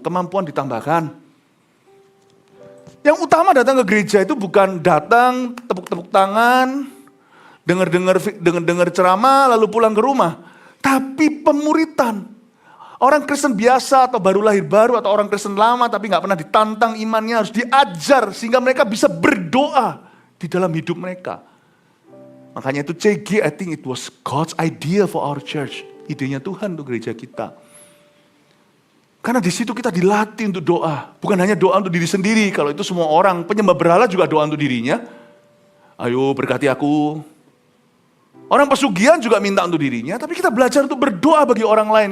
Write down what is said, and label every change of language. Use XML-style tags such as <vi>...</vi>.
<id>Kemampuan ditambahkan. Yang utama datang ke gereja itu bukan datang, tepuk-tepuk tangan, dengar ceramah, lalu pulang ke rumah. Tapi pemuritan. Orang Kristen biasa atau baru lahir baru atau orang Kristen lama tapi gak pernah ditantang imannya harus diajar sehingga mereka bisa berdoa di dalam hidup mereka. Makanya itu</id> <en>CG, I think it was God's idea for our church.</en> <id>Idenya Tuhan untuk gereja kita. Karena di situ kita dilatih untuk doa. Bukan hanya doa untuk diri sendiri. Kalau itu semua orang, penyembah berhala juga doa untuk dirinya. Ayo berkati aku. Orang pesugihan juga minta untuk dirinya, tapi kita belajar untuk berdoa bagi orang lain.</id>